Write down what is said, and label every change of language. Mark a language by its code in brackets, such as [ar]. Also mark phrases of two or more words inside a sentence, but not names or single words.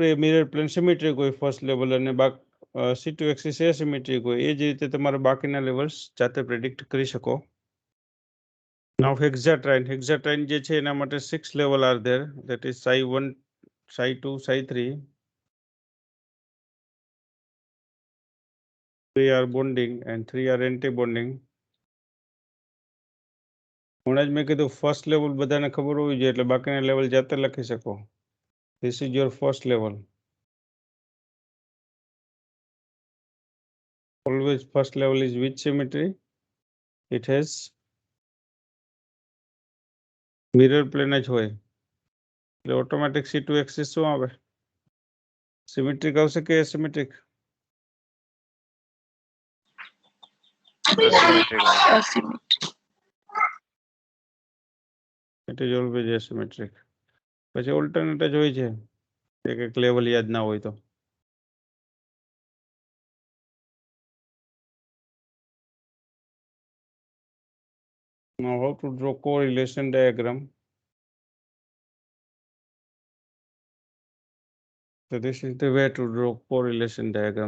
[gu] એ [en] mirror plane symmetric [gu] હોય [en] first level, [gu] અને C2 [en] axis asymmetric [gu] હોય. એ જ રીતે તમારે બાકીના લેવલ્સ જાતે પ્રેડિક્ટ કરી શકો. [en] now hexatriene [gu] જે છે એના માટે [en] 6 level are there, that is psi 1, psi 2, psi 3. 3 are bonding and 3 are anti-bonding. [gu] હમણાં જ મેં કીધું [en] first level [gu] બધાને ખબર હોવી જોઈએ એટલે બાકીના લેવલ જાતે લખી શકો. [en] this is your first level. Always first level is which symmetry? It has mirror plane [gu] જ હોય એટલે ઓટોમેટિક C2 એક્સિસ શું આવે? સિમેટ્રિક આવશે કે એસિમેટ્રિક? [en] Asymmetry. It is always asymmetric. [gu] પછી ઓલ્ટરનેટ જ હોય છે, એક લેવલ યાદ ના હોય તો. [en] Now how to draw correlation diagram? So this is the way to draw correlation diagram.